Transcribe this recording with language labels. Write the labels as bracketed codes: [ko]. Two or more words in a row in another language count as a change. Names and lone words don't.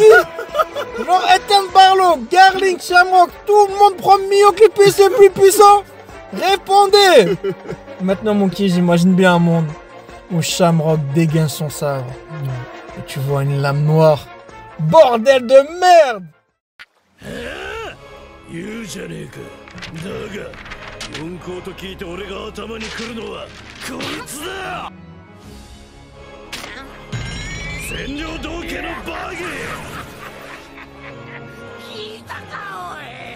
[fr] Genre Ethan Barlow, Garling, Shamrock, tout le monde prend Mihawk l'épée, c'est le plus puissant. Répondez. Maintenant Moki, j'imagine bien un monde où Shamrock dégaine son sabre. Et tu vois une lame noire. Bordel de merde. [ja] 言うじゃねえか。だが四皇と聞いて俺が頭に来るのはこいつだ。占領道家のバギー。聞いたかおい。